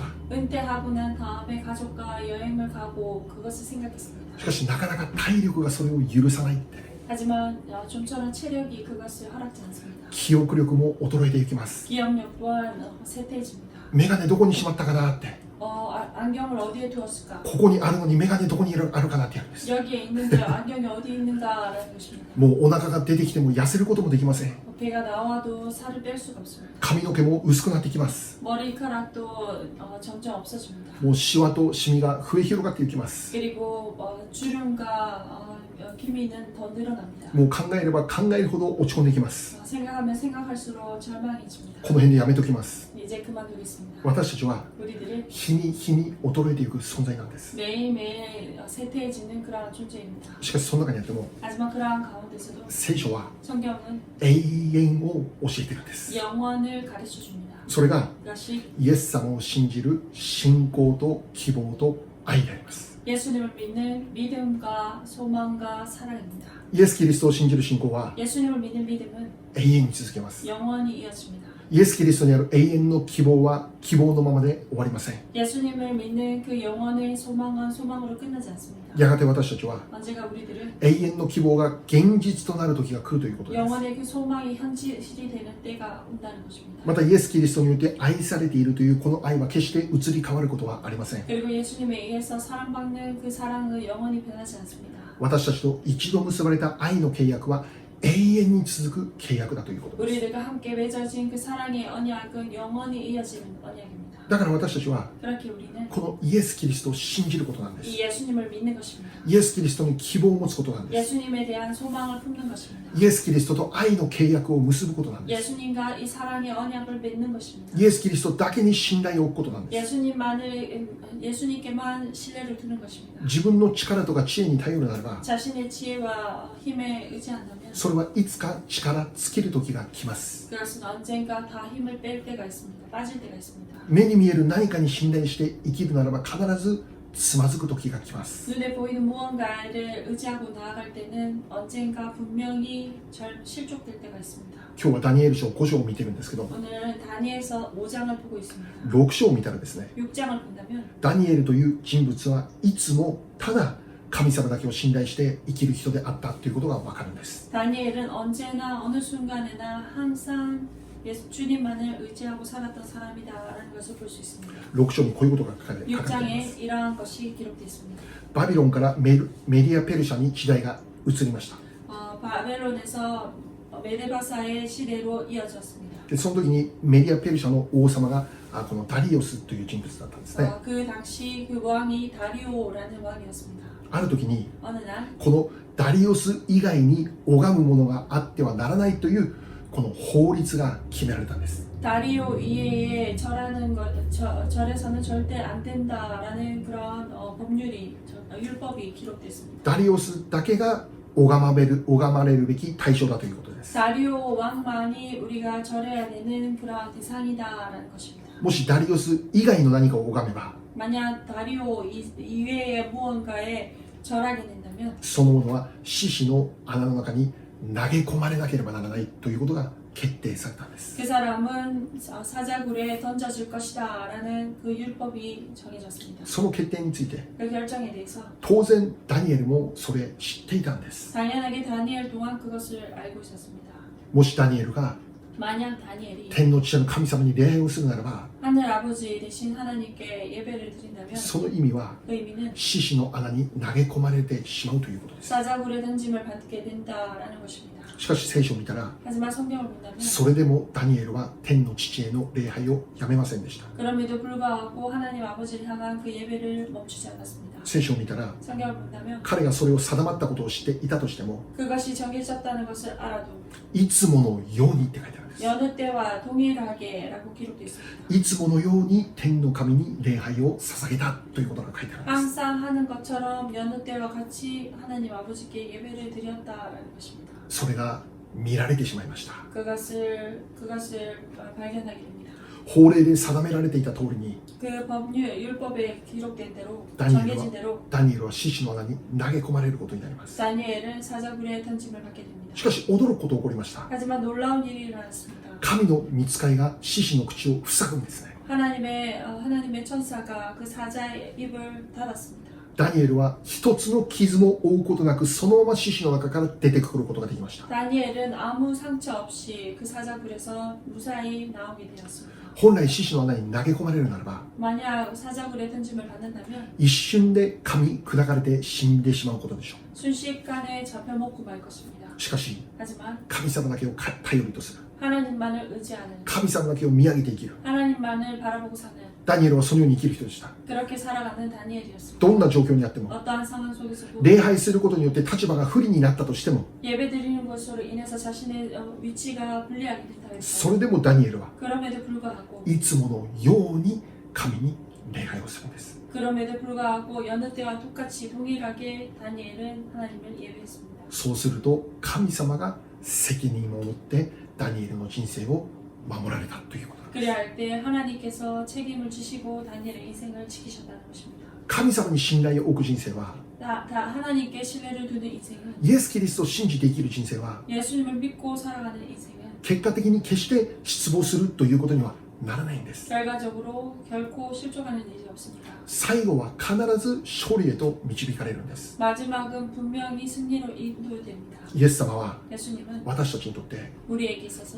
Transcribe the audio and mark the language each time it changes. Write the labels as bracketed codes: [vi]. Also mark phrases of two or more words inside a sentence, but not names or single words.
[ko] 은퇴하고 난 다음에 가족과 여행을 가고 그것을 [ja] し [ko] 생각했습니다. [ja] かしなかなか体力がそれを許さないって、 [ko] 하지만 좀처럼 체력이 그것을 허락지 않습니다. [ja] 記憶力も衰えていきます。 [ko] 기억력 또한 쇠퇴해집니다. [ja] メガネどこにしまったかなって、 [ko] 안경을 어디에 두었을까? [ja] ここにあるのにメガネどこにあるかなってやるんです。 [ko] 여기에 있는데 안경이 어디 있는가라는 것입니다. [ja] もうお腹が出てきても痩せることもできません。 [ko] 배가 나와도 살을 뺄 수가 없습니다. [ja] 髪の毛も薄くなってきます。 [ko] 머리카락도 점점 없어집니다. [ja] もうシワとシミが増え広がっていきます。 [ko] 그리고 주름과 기미는 더 늘어납니다. [ja] もう考えれば考えるほど落ち込んでいきます。 [ko] 생각하면 생각할수록 절망해집니다. [ja] この辺でやめときます。 [ko] 이제 그만두겠습니다. [ja] 私たちは [ko] 우리들은 [ja] 日に日に衰えていく存在なんです。 [ko] 매일매일 쇠퇴해지는 그러한 존재입니다. [ja] しかしその中にあっても [ko] 하지만 그러한 가운데서도 [ja] 聖書は [ko] 성경은 [ja] 永遠を教えているんです。 [ko] 영원을 가르쳐 줍니다. [ja] それが [ko] 그것이 [ja] イエス様を信じる信仰と希望と愛であります。 [ko] 예수님을 믿는 믿음과 소망과 사랑입니다. [ja] イエス・キリストを信じる信仰は [ko] 예수님을 믿는 믿음은 [ja] 永遠に続けます。 [ko] 영원히 이어집니다. [ja] イエス・キリストにある永遠の希望は希望のままで終わりません。 [ko] 예수님을 믿는 그 영원의 소망은 소망으로 끝나지 않습니다. [ja] やがて私たちは [ko] 언제가 우리들은 [ja] 永遠の希望が現実となる時が来るということです。 [ko] 영원의 그 소망이 현실이 되는 때가 온다는 것입니다. [ja] またイエス・キリストによって愛されているというこの愛は決して移り変わることはありません。 [ko] 그리고 예수님에 의해서 사랑받는 그 사랑은 영원히 변하지 않습니다. [ja] 私たちと一度結ばれた愛の契約は永遠に続く契約だということです。 [ko] 우리들과 함께 맺어진 그 사랑의 언약은 영원히 이어지는 언약입니다. [ja] だから私たちは [ko] 그렇게 우리는 [ja] このイエス・キリストを信じることなんです。 [ko] 이 예수님을 믿는 것입니다. [ja] イエス・キリストに希望を持つことなんです。 [ko] 예수님에 대한 소망을 품는 것입니다. [ja] イエス・キリストと愛の契約を結ぶことなんです。 [ko] 예수님과 이 사랑의 언약을 맺는 것입니다. [ja] イエス・キリストだけに信頼を置くことなんです。 [ko] 예수님께만 신뢰를 두는 것입니다. [ja] 自分の力とか知恵に頼るならば [ko] 자신의 지혜와 힘에 의지한다면 [ja] それはいつか力尽きる時が来ます。 [ko] 그것은 언젠가 다 힘을 뺄 때가 있습니다. 빠질 때가 있습니다. [ja] 目に見える何かに信頼して生きるならば必ずつまずく時が来ます。 [ko] 눈에 보이는 무언가를 의지하고 나아갈 때는 언젠가 분명히 실족될 때가 있습니다. [ja] 今日はダニエル書5章を見てるんですけど、 [ko] 오늘은 다니엘서 5장을 보고 있습니다. [ja] 6章を見たらですね、 [ko] 6장을 본다면 [ja] ダニエルという人物はいつもただ神様だけを信頼して生きる人であったということがわかるんです。 [ko] 다니엘은 언제나 어느 순간에나 항상 주님만을 의지하고 살았던 사람이다라는 것을 볼 수 있습니다. [ja] 6 章にこういうことが書かれていま [ko] 6장에 [ja] す。 [ko] 이러한 것이 기록되어 있습니다. [ja] バビロンからメディア・ペルシャに時代が移りました。 [ko] 바벨론에서 메데바사의 시대로 이어졌습니다. [ja] でその時にメディア・ペルシャの王様がこのダリオスという人物だったんですね。 [ko] 그 당시 그 왕이 다리오라는 왕이었습니다. [ja] ある時に [ko] 어느 날 [ja] このダリオス以外に拝むものがあってはならないというこの法律が決められたんです。 [ko] 다리오 이외에 절에서는 절대 안 된다라는 그런 율법이 기록됐습니다. [ja] ダリオスだけが拝まれるべき対象だということです。 [ko] 다리오 왕만이 우리가 절해야 되는 그런 대상이다라는 것입니다. [ja] もしダリオス以外の何かを拝めば [ko] 만약 다리오 이외의 무언가에 절하게 된다면 [ja] そのものは獅子の穴の中に投げ込まれなければならないということが決定されたんです。 [ko] 그 사람은 사자굴에 던져질 것이다라는 그 율법이 정해졌습니다. [ja] その決定について [ko] 그 결정에 대해서 [ja] 当然ダニエルもそれ知っていたんです。 [ko] 당연하게 다니엘 또한 그것을 알고 있었습니다. [ja] もしダニエルが [ko] 만약 다니엘이 [ja] 天の父なる神様に礼拝をするならば [ko] 하늘 아버지 대신 하나님께 예배를 드린다면 [ja] その意味は [ko] 그 의미는 [ja] 獅子の穴に投げ込まれてしまうということです。 [ko] 사자굴에 던짐을 받게 된다라는 것입니다. [ja] しかし聖書を見たら [ko] 하지만 성경을 본다면 [ja] それでもダニエルは天の父への礼拝をやめませんでした。 [ko] 그럼에도 불구하고 하나님 아버지를 향한 그 예배를 멈추지 않았습니다. [ja] 聖書を見たら [ko] 성경을 본다면 [ja] 彼がそれを定まったことをしていたとしても [ko] 그것이 정해졌다는 것을 알아도 [ja] いつものようにって書いてあるんです。 [ko] 여느 때와 동일하게라고 기록되어 있습니다. [ja] いつものように天の神に礼拝を捧げたということが書いてあるんです。 [ko] 항상 하는 것처럼 여느 때와 같이 하나님 아버지께 예배를 드렸다라는 것입니다. [ja] それが見られてしまいました。 [ko] 그것을 발견하게 됩니다. [ja] 法令で定められていた通りに [ko] 그 법률 율법에 기록된 대로 다니엘과 정해진 대로 [ja] ダニエルは獅子の穴に投げ込まれることになります。 [ko] 다니엘은 사자굴에 던짐을 받게 됩니다. [ja] しかし驚くことが起こりました。 [ko] 하지만 놀라운 일이 일어났습니다. [ja] 神の御使いが獅子の口を塞ぐんですね。 [ko] 하나님의 천사가 그 사자의 입을 닫았습니다. [ja] ダニエルは一つの傷も負うことなくそのまま獅子の中から出てくることができました。 [ko] 다니엘은 아무 상처 없이 그 사자굴에서 무사히 나오게 되었습니다. [ja] 本来獅子の穴に投げ込まれるならば [ko] 만약 사자굴에 던짐을 받는다면 [ja] 一瞬で噛み砕かれて死んでしまうことでしょ [ko] 순식간에 잡혀 먹고 말 것입니다. [ja] う。しかし [ko] 하지만 [ja] 神様だけを頼りとする [ko] 하나님만을 의지하는 [ja] 神様だけを見上げて生きる [ko] 하나님만을 바라보고 사는 [ja] ダニエルはそのように生きる人でした。 [ko] 그렇게 살아가는 다니엘이었습니다. [ja] どんな状況にあっても [ko] 어떠한 상황 속에서도 [ja] 礼拝することによって立場が不利になったとしても [ko] 예배 드리는 것으로 인해서 자신의 위치가 불리하게 된다 [ja] そ [ko] 해서 [ja] れでもダニエルは [ko] 그럼에도 불구하고 [ja] いつものように神に礼拝をするんです。 [ko] 그럼에도 불구하고 여느 때와 똑같이 동일하게 다니엘은 하나님을 예배했습니다. [ja] そうすると神様が責任を持ってダニエルの人生を守られたということなんです。 [ko] 그래야 할 때 하나님께서 책임을 지시고 다니엘의 인생을 지키셨다는 것입니다. [ja] 神様に信頼を置く人生は [ko] 다 하나님께 신뢰를 두는 인생은 [ja] イエス・キリストを信じて生きる人生は [ko] 예수님을 믿고 살아가는 인생은 [ja] 結果的に決して失望するということにはならないんです。 [ko] 결과적으로 결코 실족하는 일이 없습니다. [ja] 最後は必ず勝利へと導かれるんです。 [ko] 마지막은 분명히 승리로 인도됩니다. [ja] イエス様は [ko] 예수님은 [ja] 私たちにとって [ko] 우리에게 있어서